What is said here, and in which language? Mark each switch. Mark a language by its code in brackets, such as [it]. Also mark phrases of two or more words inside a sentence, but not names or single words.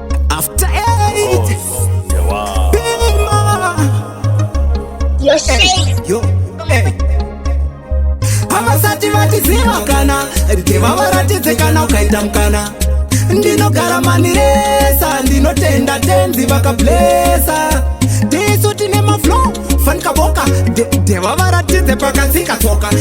[en] After eight. Oh, yeah, wow. Bima. You're Hey, safe. yo, hey. [sn] Havasati vatiziva kana, ndeva varatidze kana ukaita mukana. Ndinogara Maniresa, ndinotenda tenzi vakablesa. Tisu tine maflow, Van Kaboka, de-, ndeva varatidze pakatsika tsoka.